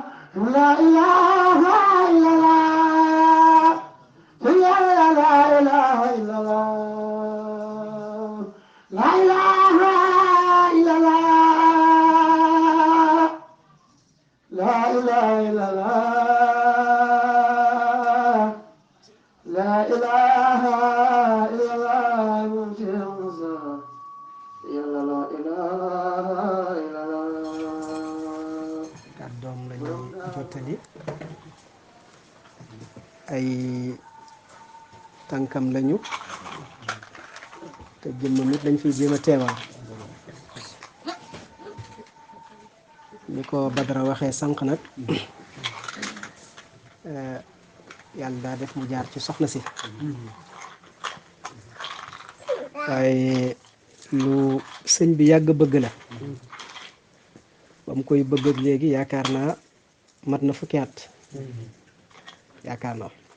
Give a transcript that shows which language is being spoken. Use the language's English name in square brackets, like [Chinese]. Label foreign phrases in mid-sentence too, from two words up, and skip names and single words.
[Arabic] لا إله إلا الله لا إله إلا الله لا إله إلا الله لا إله إلا الله لا إله إلا الله يلا لا إله إلا الله [Wolof] kàddoom la ñuy jottali ay tànkam lañu te jëmm nit lañ fiy jéem a teewal ni ko Badara waxee sànq nag yàlla daa def mu jaar ci soxna si waaye lu sëñ bi yàgg bëgg la ba mu koy bëgg ak léegi yaakaar naa mat na fukki at yaakaar naa